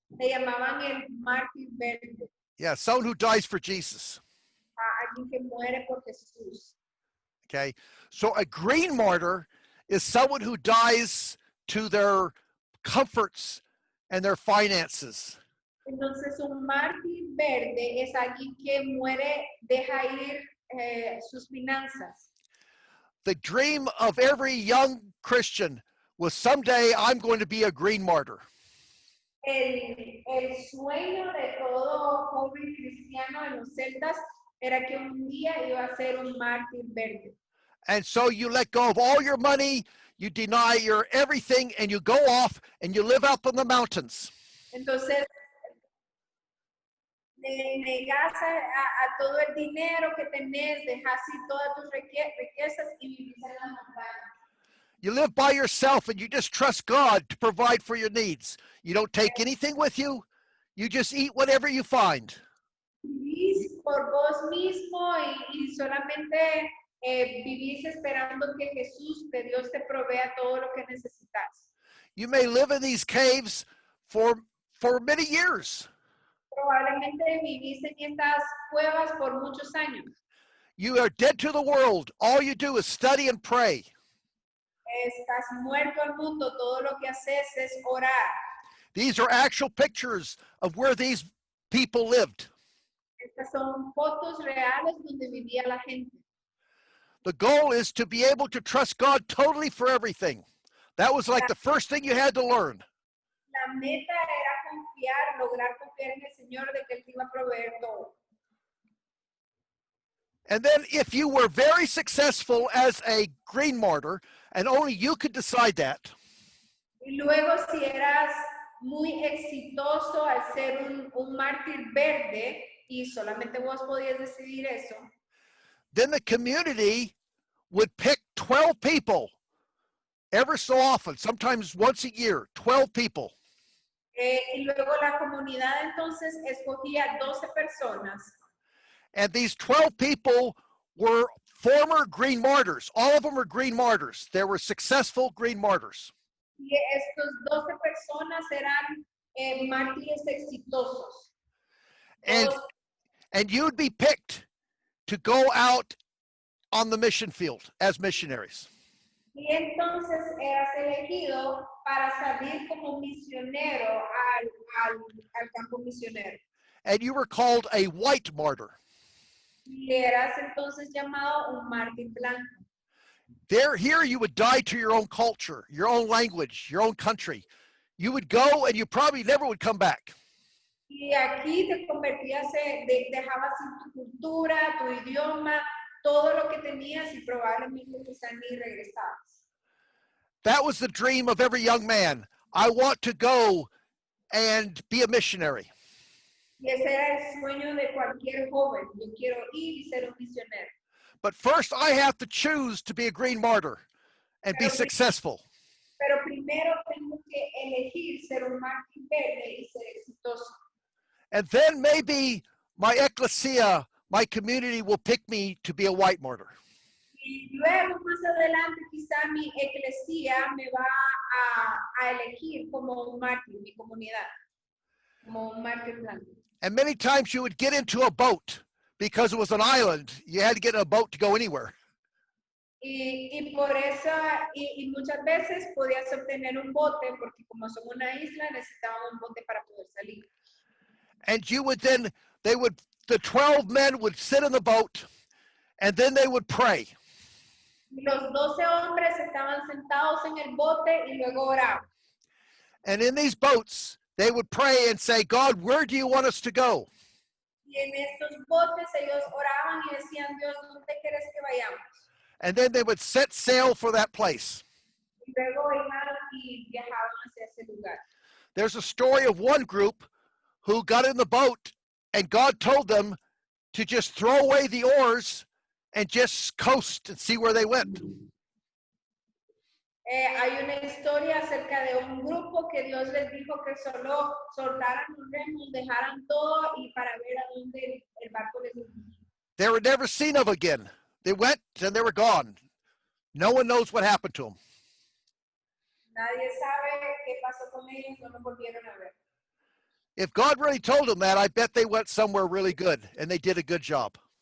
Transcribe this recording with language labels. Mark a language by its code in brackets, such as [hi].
[es] Le llamaban el mártir verde. [en] Yeah, someone who dies for Jesus. [es] Alguien que muere por Jesús. [en] Okay, so a green martyr is someone who dies to their comforts and their finances. [es] Entonces un mártir verde es alguien que muere, deja ir sus finanzas. [en] The dream of every young Christian was someday I'm going to be a green martyr. [es] El sueño de todo joven cristiano en los celtas era que un día iba a ser un mártir verde. [en] And so you let go of all your money, you deny your everything, and you go off and you live up in the mountains. [es] Entonces, le negas a todo el dinero que tenés, dejas ir todas tus riquezas y vivís en la montaña. [en] You live by yourself and you just trust God to provide for your needs. You don't take anything with you. You just eat whatever you find. [es] Vivís por vos mismo y solamente vivís esperando que Jesús, que Dios te provea todo lo que necesitas. [en] You may live in these caves for many years. [es] Probablemente vivís en estas cuevas por muchos años. [en] You are dead to the world. All you do is study and pray. [es] Estás muerto al mundo. Todo lo que haces es orar. [en] These are actual pictures of where these people lived. [es] Estas son fotos reales donde vivía la gente. [en] The goal is to be able to trust God totally for everything. That was like the first thing you had to learn. [es] La meta era lograr confiar en el Señor de que Él te iba a proveer todo. [en] And then if you were very successful as a green martyr, and only you could decide that, [es] Y luego si eras muy exitoso al ser un mártir verde, y solamente vos podías decidir eso, [en] then the community would pick 12 people ever so often, sometimes once a year, 12 people. [es] Y luego la comunidad entonces escogía 12 personas. [en] And these 12 people were former green martyrs. All of them were green martyrs. They were successful green martyrs. [es] Y estos 12 personas eran mártires exitosos. [en] And you'd be picked to go out on the mission field as missionaries. [es] Y entonces eras elegido para salir como misionero al campo misionero. [en] And you were called a white martyr. [es] Y eras entonces llamado un mártir blanco. [en] Here you would die to your own culture, your own language, your own country. You would go and you probably never would come back. [es] Y aquí te convertías, dejabas sin tu cultura, tu idioma, todo lo que tenías y probablemente quizás ni regresabas. [en] That was the dream of every young man. I want to go and be a missionary. [es] Y ese era el sueño de cualquier joven. Yo quiero ir y ser un misionero. [en] But first I have to choose to be a green martyr and be successful. [es] Pero primero tengo que elegir ser un mártir verde y ser exitoso. [en] And then maybe my ecclesia, my community will pick me to be a white martyr. [es] Y luego, más adelante, quizá mi eclesía me va a elegir como un mártir, mi comunidad, como un mártir blanco. [en] And many times you would get into a boat because it was an island. You had to get in a boat to go anywhere. [es] Y por eso, y muchas veces podías obtener un bote, porque como son una isla, necesitaban un bote para poder salir. [en] And you would then, the 12 men would sit in the boat and then they would pray. [es] Y los 12 hombres estaban sentados en el bote y luego oraban. [en] And in these boats, they would pray and say, God, where do you want us to go? [es] Y en estos botes ellos oraban y decían, Dios, ¿dónde quieres que vayamos? [en] And then they would set sail for that place. [es] Y luego iban y viajaban hacia ese lugar. [en] There's a story of one group who got in the boat and God told them to just throw away the oars and just coast and see where they went. [es] Hay una historia acerca de un grupo que Dios les dijo que solo soltaran los remos, dejaran todo y para ver a dónde el barco les dirigía. [en] They were never seen of again. They went and they were gone. No one knows what happened to them. [es] Nadie sabe qué pasó con ellos, no los volvieron a ver. [en] If God really told them that, I bet they went somewhere really good and they did a good job.